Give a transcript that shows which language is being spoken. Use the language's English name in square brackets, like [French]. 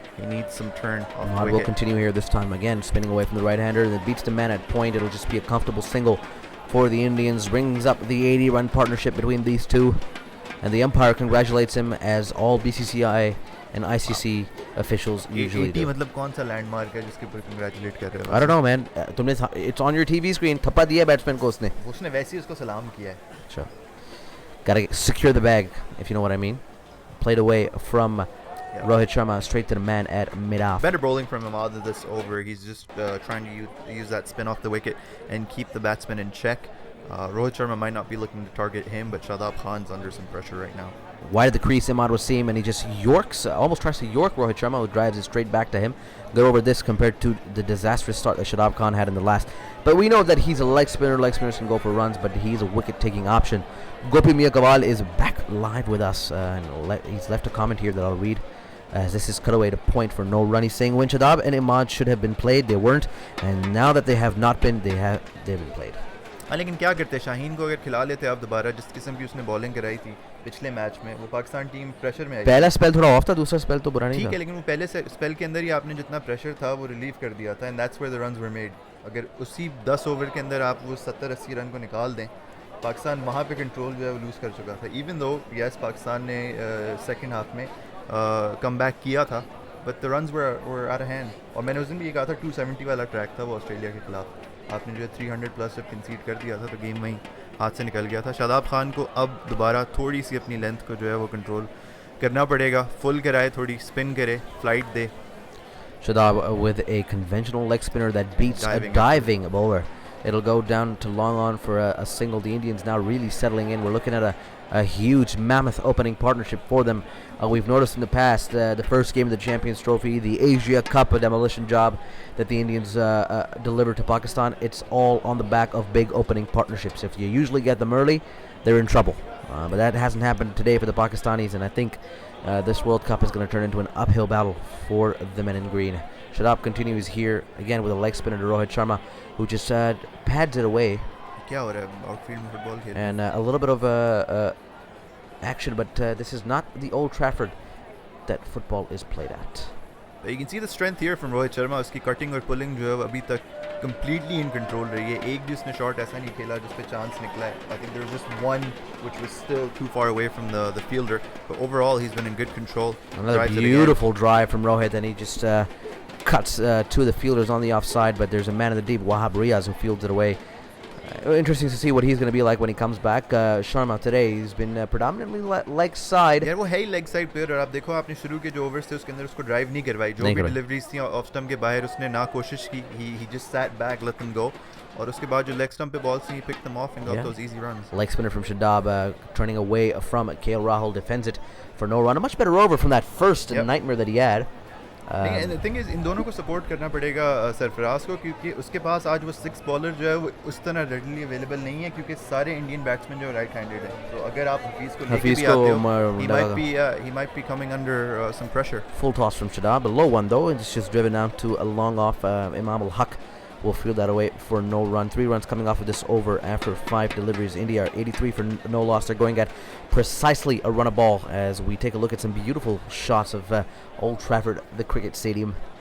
[English] He needs some turn off the Imad will wicket. continue here this time again, spinning away from the right-hander, and it beats the man at point. It'll just be a comfortable single for the Indians, brings up the 80-run partnership between these two, and the umpire congratulates him, as all BCCI and ICC officials usually 80 do. [Hindi] मतलब कौन सा landmark है जिसके ऊपर congratulate कर रहे हो? [English] I don't know, man. It's on your TV screen. [Hindi] थप्पा दिया बैट्समैन को उसने. उसने वैसे ही उसको सलाम किया है. [English] Sure. Gotta secure the bag, if you know what I mean. Played away from Rohit Sharma straight to the man at mid-off. Better bowling from Imad this over. He's just trying to use that spin off the wicket and keep the batsman in check. Rohit Sharma might not be looking to target him, but Shadab Khan's under some pressure right now. Wide of the crease, Imad Wasim, and he just yorks, almost tries to york Rohit Sharma, who drives it straight back to him. Good over this compared to the disastrous start that Shadab Khan had in the last. But we know that he's a leg spinner. Leg spinners can go for runs, but he's a wicket-taking option. Gopi Mia Gawal is back live with us, and he's left a comment here that I'll read. As this is cut away to point for no run. He's saying when Shadab and Imad should have been played, they weren't, and now that they have not been, they've been played. [Hindi] लेकिन क्या करते शाहीन को अगर खिला लेते आप दोबारा जिस किस्म की उसने बॉलिंग कराई थी पिछले मैच में वो पाकिस्तान टीम प्रेशर में आई पहला स्पेल थोड़ा ऑफ था, दूसरा स्पेल तो बुरा नहीं ठीक था. है लेकिन वो पहले से स्पेल के अंदर ही आपने जितना प्रेशर था वो रिलीव कर दिया था [English] And that's where the runs were made. [Hindi] अगर उसी 10 ओवर के अंदर आप वो 70-80 रन को निकाल दें पाकिस्तान वहाँ पे कंट्रोल जो है वो लूज़ कर चुका था. [English] even though yes [Hindi] पाकिस्तान ने सेकेंड हाफ में कम बैक किया था [English] But the runs were out of hand. [Hindi] और मैंने उस दिन भी ये कहा था 270 वाला ट्रैक था वो ऑस्ट्रेलिया के खिलाफ. आपने जो है 300 प्लस जब कंसीड कर दिया था तो गेम वहीं हाथ से निकल गया था. शादाब खान को अब दोबारा थोड़ी सी अपनी लेंथ को जो है वो कंट्रोल करना पड़ेगा. फुल कराए, थोड़ी स्पिन करे, flight दे. [English] Shadab with a conventional leg spinner that beats a diving bowler. It'll go down to long on for a single. The Indians now really settling in. We're looking at a huge mammoth opening partnership for them. We've noticed in the past, the first game of the Champions Trophy, the Asia Cup, a demolition job that the Indians delivered to Pakistan. It's all on the back of big opening partnerships. If you usually get them early, they're in trouble. But that hasn't happened today for the Pakistanis, and I think this World Cup is going to turn into an uphill battle for the men in green. Shadab continues here again with a leg spinner to Rohit Sharma, who just pads it away. [Hindi] क्या हो रहा है outfield में football खेल. [English] And a little bit of action, but this is not the Old Trafford that football is played at. You can see the strength here from Rohit Sharma. [Hindi] उसकी cutting और pulling जो है अभी तक [English] completely in control [Hindi] रही है. एक भी उसने शॉट ऐसा नहीं खेला जिस पे चांस निकला है. [English] I think there was just one which was still too far away from the fielder. But overall, he's been in good control. Another beautiful drive from Rohit, and he just cuts two of the fielders on the offside, but there's a man in the deep, Wahab Riaz, who fields it away. Interesting to see what he's going to be like when he comes back. Sharma today, he's been predominantly leg side. [Hindi] यार वो है ही leg side player और आप देखो आपने शुरू के जो ओवर्स थे उसके अंदर उसको ड्राइव नहीं करवाई. जो भी डिलीवरीज थी ऑफ स्टंप के बाहर उसने ना कोशिश की. [English] he just sat back, let them go. [Hindi] और उसके बाद जो लेग स्टंप पे बॉल्स थी [English] he picked them off and got those easy runs. Leg spinner from Shadab, turning away from KL Rahul, defends it for no run. A much better over from that first nightmare that he had. And the thing is [Hindi] इन दोनों को support करना पड़ेगा सरफराज को क्योंकि उसके पास आज वो 6 bowler जो है वो उस तरह रेडली अवेलेबल नहीं है क्योंकि सारे इंडियन बैट्समैन जो राइट हैंडेड हैं. तो अगर आप हफीज़ को लेके भी आते हो [English] he might be coming under some pressure. Full toss from Shadab, a low one though, and it's just driven down to a long off. Imam al-Haq will field that away for no run. 3 runs coming off of this over after 5 deliveries. India are 83 for no loss. They're going at precisely a run a ball as we take a look at some beautiful shots of Old Trafford, the cricket stadium.